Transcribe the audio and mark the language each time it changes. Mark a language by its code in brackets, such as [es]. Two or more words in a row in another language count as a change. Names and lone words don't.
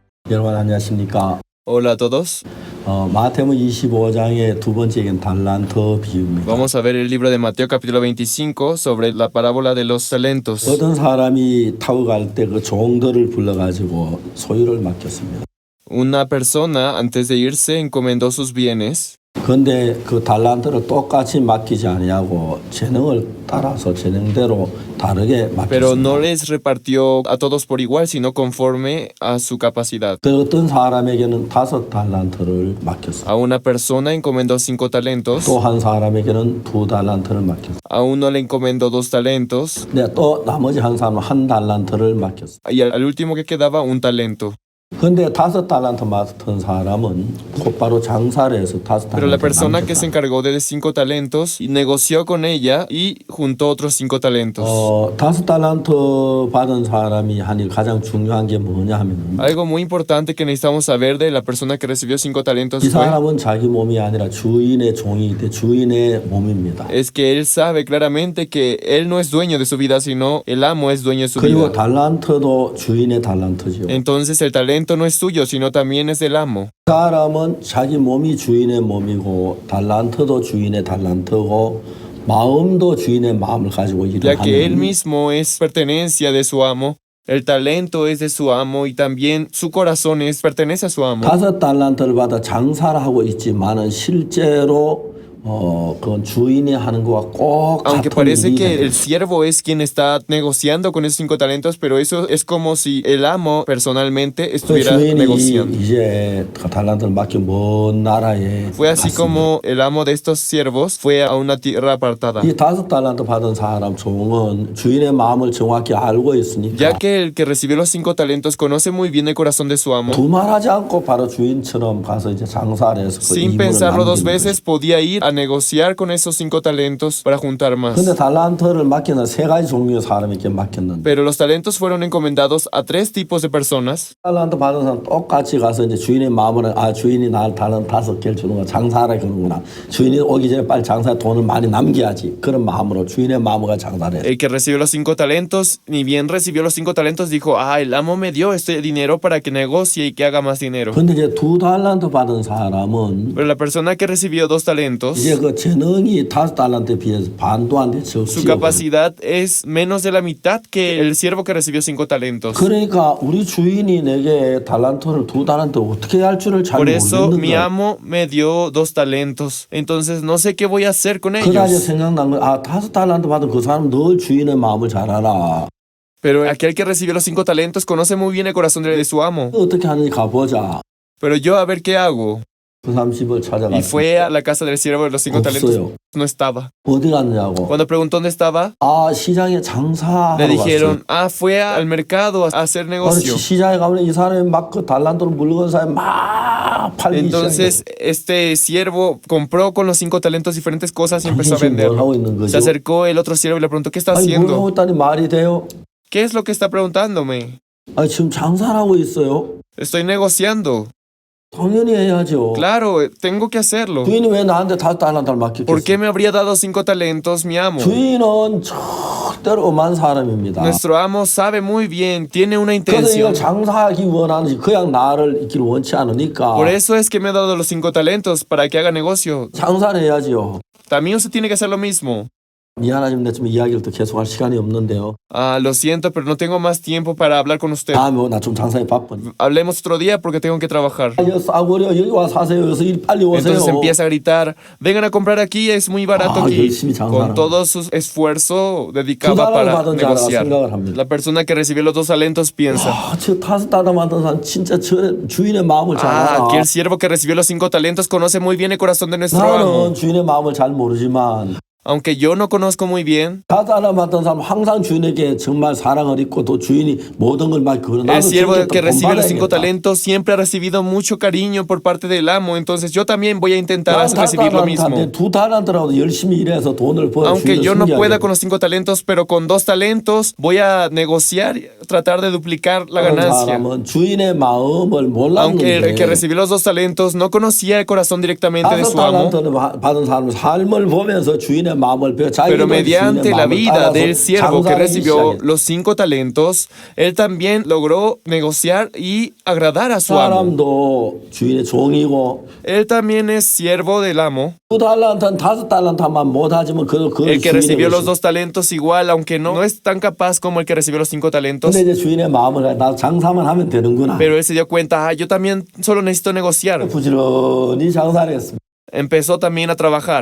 [ko] 여러분 안녕하십니까? [es] Hola a todos. [ko] 마태복음 25장의 두 번째 얘기는 달란트 비유입니다. [es] Vamos a ver el libro de Mateo capítulo 25 sobre la parábola de los talentos. [ko] 어떤 사람이 타고 갈 때 그 종들을 불러가지고 소유를 맡겼습니다. [es] Una persona antes de irse encomendó sus bienes, [ko] 그런데 그 달란트를 똑같이 맡기지 아니하고 재능을 따라서 재능대로 다르게 [es] pero no [ko] 맡겼습니다. [es] les repartió a todos por igual, sino conforme a su capacidad. [ko] 그 어떤 사람에게는 5달란트를 맡겼습니다. [es] A una persona encomendó 5 talentos, [ko] 또 한 사람에게는 2달란트를 맡겼습니다. [es] a uno le encomendó 2 talentos [ko] 근데 또 나머지 한 사람은 1달란트를 맡겼습니다. [es] y al último que quedaba 1 talento. [ko] 근데 5달란트 맡은 사람은 곧바로 장사를 해서 [es] Pero la [ko] 5달란트 [es] persona que se [ko] 남겼다. [es] encargó de 5 talentos negoció con ella y juntó otros 5 talentos. [ko] 5달란트 받은 사람이 한 일 가장 중요한 게 뭐냐 하면은 [es] Algo muy importante que necesitamos saber de la persona que recibió 5 talentos [ko] 이 [es] fue, [ko] 사람은 자기 몸이 아니라 주인의 종이기 때문에 주인의 몸입니다. [es] es que él sabe claramente que él no es dueño de su vida, sino el amo es dueño de su [ko] 그리고 [es] vida. [ko] 달란트도 주인의 달란트죠. [es] Entonces el talento no es suyo, sino también es del amo. [ko] 그 사람은 자기 몸이 주인의 몸이고 달란트도 주인의 달란트고 마음도 주인의 마음을 가지고 일을 [es] Ya que él [ko] 하는 [es] mismo es pertenencia de su amo, el talento es de su amo y también su corazón pertenece a su amo. [ko] 5달란트를 받아 장사를 하고 있지만은 실제로 그건 주인이 하는 거와 꼭 [es] Aunque [ko] 같은 [es] parece [ko] 일이 [es] que [ko] 돼요. [es] el siervo es quien está negociando con esos 5 talentos, pero eso es como si el amo personalmente [ko] 그 [es] estuviera [ko] 주인이 [es] negociando. [ko] 이제 그 달란트를 맡겨 먼 나라에 [es] Fue así [ko] 갔습니다. [es] como el amo de estos siervos fue a una tierra apartada. [ko] 이 5달란트 받은 사람 종은 주인의 마음을 정확히 알고 있으니까 [es] Ya que el que recibió los 5 talentos conoce muy bien el corazón de su amo, [ko] 두말하지 않고 바로 주인처럼 가서 이제 장사를 해서 그 [es] sin [ko] 이문을 [es] pensarlo 2 [ko] 남기는 [es] veces, podía ir a negociar con esos 5 talentos para juntar más. [ko] 근데 달란트를 맡기는 3가지 종류의 사람에게 맡겼는데 [es] Pero los talentos fueron encomendados a 3 tipos de personas. [ko] 달란트 받은 사람 똑같이 가서 이제 주인의 마음을 주인이 날 달란트 5개를 주는구나 장사하라 그러는구나 주인이 오기 전에 빨리 장사에 돈을 많이 남겨야지 그런 마음으로 주인의 마음으로 장사를 해요. [es] El que recibió los 5 talentos, ni bien recibió los 5 talentos, dijo, el amo me dio este dinero para que negocie y que haga más dinero. [ko] 근데 이제 2달란트 받은 사람은 [es] Pero la persona que recibió 2 talentos, [ko] 이제 그 재능이 5달란트에 비해서 반도 안 돼 [es] su [ko] 적지요. [es] capacidad es menos de la mitad que el siervo que recibió 5 talentos. [ko] 그러니까 우리 주인이 내게 달란트를 2달란트 어떻게 할 줄을 잘 [es] Por eso [ko] 모르겠는 [es] mi [ko] 거야. [es] amo me dio 2 talentos. Entonces no sé qué voy a hacer con [ko] 그다 이제 [es] ellos. [ko] 생각난 거야. 5달란트 받은 그 사람 늘 주인의 마음을 잘 알아. [es] Pero aquel que recibió los 5 talentos conoce muy bien el corazón de su amo. [ko] 어떻게 하는지 가보자. [es] Pero yo a ver qué hago. [ko] 그 사람 집을 [es] Y [ko] 찾아갔어. [es] fue a la casa del siervo de los 5 talentos. [ko] 없어요. [es] No estaba. [ko] 어디 갔냐고. [es] Cuando preguntó dónde estaba, [ko] 시장에 장사하러 [es] le [ko] 갔어요. [es] dijeron, fue al mercado a hacer negocio. [ko] 시장에 가면 이 사람이 막 그 달란트로 물건 사면 막 팔기 시작해. [es] Entonces este siervo compró con los 5 talentos diferentes cosas y empezó a [ko] 당신 뭘 하고 [es] vender. [ko] 있는 거죠? [es] Se acercó el otro siervo y le preguntó, ¿qué está [ko] 아니 뭘 하고 [es] haciendo? [ko] 있다니 말이 돼요? [es] ¿Qué es lo que está preguntándome? [ko] 지금 장사를 하고 있어요. [es] Estoy negociando. [ko] 당연히 해야죠. [es] Claro, tengo que hacerlo. [ko] 주인이 왜 나한테 5달란트를 맡겼겠어요? [es] ¿Por qué me habría dado 5 talentos mi amo? [ko] 주인은 절대로 엄한 사람입니다. [es] Nuestro amo sabe muy bien, tiene una [ko] 그래서 이걸 [es] intención. [ko] 장사하기 원하는지 그냥 나를 있기를 원치 않으니까 [es] Por eso es que me ha dado los 5 talentos, para que haga negocio. [ko] 장사를 해야지요. [es] También usted tiene que hacer lo mismo. [ko] 미안하지만 내 지금 이야기를 또 계속할 시간이 없는데요. [es] Lo siento, pero no tengo más tiempo para hablar con usted. [ko] 다음에 나 좀 장사에 바쁜. [es] Hablemos otro día porque tengo que trabajar. [ko] 여기 싸구려 여기 와 사세요. 여기서 빨리 오세요. [es] Entonces empieza a gritar, vengan a comprar aquí, es muy barato aquí. [ko] 열심히 장사하는 [es] Con todo su esfuerzo dedicaba [ko] 두 달을 [es] para [ko] 받은 자가 [es] negociar. [ko] 생각을 합니다. [es] La persona que recibió los 2 talentos piensa, [ko] 저 5달러 만든 사람 진짜 저 주인의 마음을 잘 알아. [es] aquel siervo que recibió los 5 talentos conoce muy bien el corazón de nuestro [ko] 나는 [es] amo. [ko] 주인의 마음을 잘 모르지만 [es] Aunque yo no conozco muy bien, [ko] 5달러 받던 사람 항상 주인에게 정말 사랑을 입고 또 주인이 모든 걸 막 그런 [es] el siervo [ko] 주인께 [es] que [ko] 또 [es] recibe los 5 [ko] 본받아야겠다. [es] talentos siempre ha recibido mucho cariño por parte del amo. Entonces yo también voy a intentar [ko] 난 [es] recibir lo mismo. [ko] 2달란트라도 열심히 일해서 돈을 벌어 [es] Aunque [ko] 주인을 [es] yo no pueda [ko] 숨겨야겠다. [es] con los 5 talentos, pero con 2 talentos voy a negociar, tratar de duplicar la [ko] 그런 [es] ganancia. [ko] 사람은 주인의 마음을 [es] Aunque el que [ko] 몰랐는데 [es] recibió los 2 talentos no conocía el corazón directamente de su amo, [ko] 5달란트를 받은 사람은 삶을 보면서 주인의 주인의 마음을 배워 자기도 [es] Pero mediante [ko] 주인의 [es] la [ko] 마음을 [es] vida [ko] 따라서 [es] del siervo que [ko] 장사하기 [es] recibió [ko] 시작했어요. [es] los 5 talentos, él también logró negociar y agradar a su amo. [ko] 사람도 주인의 종이고 [es] Él también es siervo del amo. [ko] 2달란트는 5달란트만 못하지만 그 [es] El que [ko] 주인의 [es] recibió los [ko] 것이. [es] 2 talentos igual, aunque no es tan capaz como el que recibió los 5 talentos. [ko] 근데 이제 주인의 마음을 나 장사만 하면 되는구나. [es] Pero él se dio cuenta, yo también solo necesito negociar. [ko] 부지런히 장사를 했습니다. [es] Empezó también a trabajar.